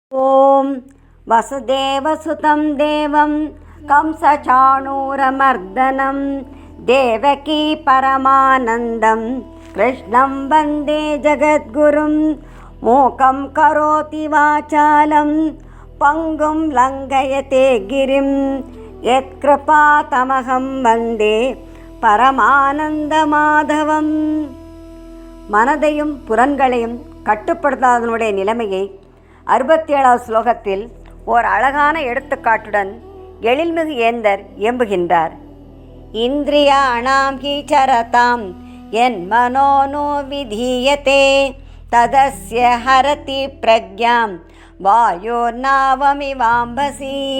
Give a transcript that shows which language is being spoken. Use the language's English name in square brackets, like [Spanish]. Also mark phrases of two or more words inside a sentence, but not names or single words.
[Sanskrit] ॐ वसुदेवसुतं देवं कंसचाणूरमर्दनं देवकी परमानन्दं कृष्णं वन्दे जगद्गुरुं मूकं करोति वाचालं पङ्गुं लङ्घयते गिरिं यत्कृपातमहं वन्दे பரமானந்தமாதவம். [Tamil] மனதையும் புலன்களையும் கட்டுப்படுத்தாதனுடைய நிலைமையை 67வது ஸ்லோகத்தில் ஓர் அழகான எடுத்துக்காட்டுடன் எழில்மிகு ஏந்தர் எம்புகின்றார். [Sanskrit] इन्द्रियाणां हि चरतां यन् मनोऽनु विधीयते तदस्य हरति प्रज्ञां वायुर् नावमिवाम्भसि.